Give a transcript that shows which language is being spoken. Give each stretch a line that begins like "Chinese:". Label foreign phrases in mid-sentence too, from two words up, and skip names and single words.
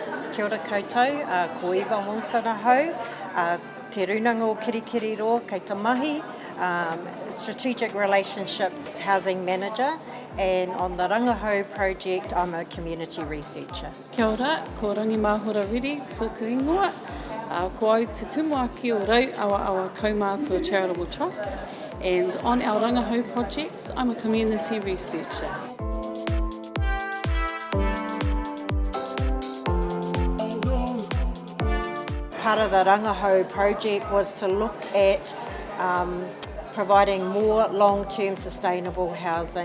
Māori: Kia ora koutou, ko Yvonne te Rūnanga o Kirikiriroa, kei te mahi,
English: Strategic Relationships Housing Manager, and on the Rangahau project I'm a community researcher.
Māori: Kia ora, ko Rangimahora Reddy, tōku ingoa. Ko au te tumuaki o
English: Rauawaawa Kaumātua Charitable Trust, and on our Rangahau projects I'm a community researcher. Part of the Rangahau project was to look at providing more long-term sustainable housing.